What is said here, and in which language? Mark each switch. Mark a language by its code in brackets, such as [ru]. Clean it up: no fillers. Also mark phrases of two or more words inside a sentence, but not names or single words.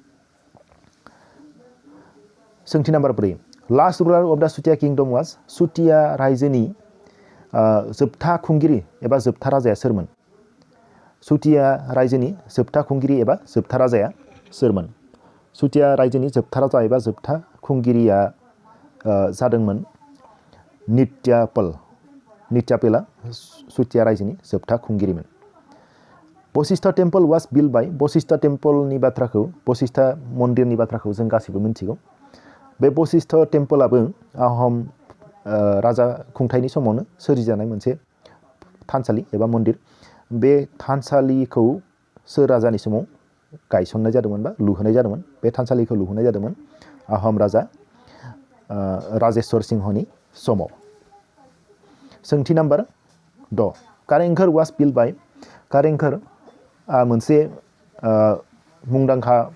[brx] सोंथि नम्बर 4 [en] last ruler of the Sutiya kingdom was [brx] सुतिया रायजोनि जोबथा खुंगिरि एबा जोबथा राजाया सोरमोन सुतिया रायजोनि जोबथा खुंगिरि एबा जोबथा राजाया सोरमोन सुतिया रायजोनि जोबथा राजा एबा जोबथा खुंगिरिया जादोंमोन नित्यापेला सुतिया रायजोनि जोबथा खुंगिरिमोन [en] Bashishtha temple was built by [brx] बशिष्ठ टेम्पलनि बाथ्राखौ बशिष्ठ मन्दिरनि बाथ्राखौ जों गासैबो मिथिगौ बे बशिष्ठ टेम्पलाबो आहम राजा खुंथायनि समावनो सोरजिजानाय मोनसे थानसालि एबा मन्दिर बे थानसालिखौ सोर राजानि समाव गायसननाय जादोंमोन बा लुहोनाय जादोंमोन बे थानसालिखौ लुहोनाय जादोंमोन आहम राजा राजेश्वर सिंहनि समाव सोंथि नम्बर 6 [en] Karenghar was built by [brx] कारेंघर मोनसे मुंदांखा